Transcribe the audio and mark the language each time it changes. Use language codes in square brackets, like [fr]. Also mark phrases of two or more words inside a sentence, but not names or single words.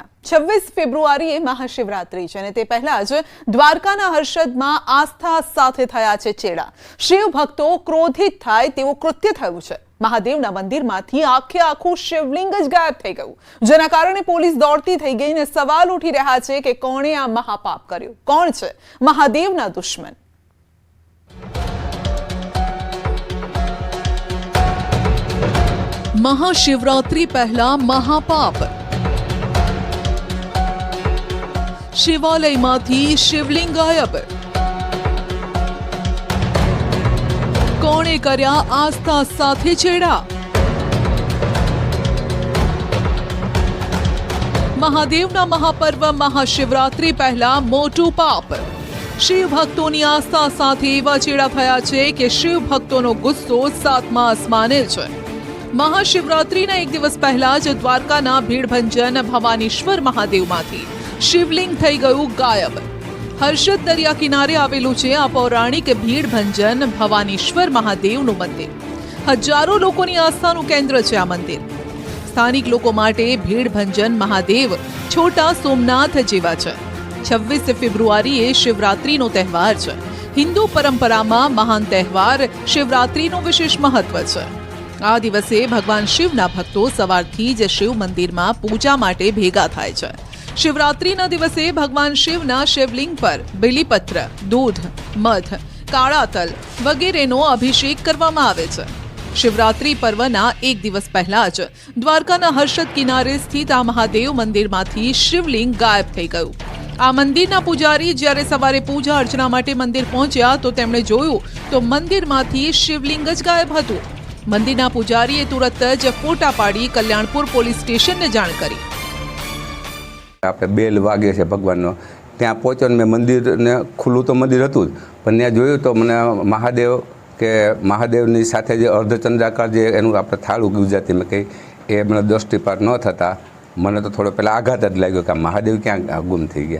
[gu] 26 ફેબ્રુઆરીએ મહાશિવરાત્રી છે અને તે પહેલા જ દ્વારકાના હર્ષદમાં આસ્થા સાથે થયા છે ચેડા। શિવ ભક્તો ક્રોધિત થાય તેવું કૃત્ય થયું છે। મહાદેવના મંદિરમાંથી આખું શિવલિંગ જ ગાયબ થઈ ગયું, જેના કારણે પોલીસ દોડતી થઈ ગઈ અને સવાલ ઉઠી રહ્યા છે કે કોણે આ મહાપાપ કર્યું, કોણ છે મહાદેવના દુશ્મન। મહાશિવરાત્રિ પહેલા મહાપાપ। શિવાલયમાંથી શિવલિંગ ગાયબ। કોણે કર્યા આસ્થા સાથે ચેડા। મહાદેવના મહાપર્વ મહાશિવરાત્રિ પહેલા મોટું પાપ। શિવ ભક્તોની આસ્થા સાથે એવા ચેડા થયા છે કે શિવ ભક્તોનો ગુસ્સો સાતમા આસમાને છે। મહાશિવરાત્રિના એક દિવસ પહેલા જ દ્વારકાના ભીડભંજન ભવાનીશ્વર મહાદેવમાંથી શિવલિંગ થઈ ગયું ગાયબ। હર્ષદ દરિયા કિનારે આવેલું છે આ પૌરાણિક ભીડભંજન ભવાનીશ્વર મહાદેવનું મંદિર। હજારો લોકોની આસ્થાનું કેન્દ્ર છે આ મંદિર। સ્થાનિક લોકો માટે ભીડભંજન મહાદેવ છોટા સોમનાથ જેવા છે। 26 ફેબ્રુઆરીએ શિવરાત્રિનો તહેવાર છે। હિંદુ પરંપરામાં મહાન તહેવાર શિવરાત્રિનું વિશેષ મહત્વ છે। આ દિવસે ભગવાન શિવના ભક્તો સવારથી જ શિવ મંદિરમાં પૂજા માટે ભેગા થાય છે। શિવરાત્રિના દિવસે ભગવાન શિવના શિવલિંગ પર બેલીપત્ર, દૂધ, મધ, કાળા તલ વગેરેનો અભિષેક કરવામાં આવે છે। શિવરાત્રિ પર્વના એક દિવસ પહેલા જ દ્વારકાના હર્ષદ કિનારે સ્થિત આ મહાદેવ મંદિરમાંથી શિવલિંગ ગાયબ થઈ ગયું। आ मंदिરના પૂજારી જ્યારે સવારે પૂજા અર્ચના માટે મંદિર પહોંચ્યા તો તેમણે જોયું તો મંદિરમાંથી શિવલિંગ જ ગાયબ હતું। મંદિરના પૂજારીએ તુરત જ ફોટા પાડી કલ્યાણપુર પોલીસ સ્ટેશનને જાણ કરી। આપણે બેલ વાગે છે ભગવાનનો, ત્યાં પહોંચ્યો મેં મંદિરને ખુલ્લું તો મંદિર હતું જ, પણ ત્યાં જોયું તો મને મહાદેવ કે મહાદેવની સાથે જે અર્ધચંદ્રાકાર જે એનું આપણે થાળું ગુજરાતીમાં કહી એ મને દૃષ્ટિપાત ન થતાં મને તો થોડો પહેલાં આઘાત જ લાગ્યો કે મહાદેવ ક્યાં ગુમ થઈ ગયા।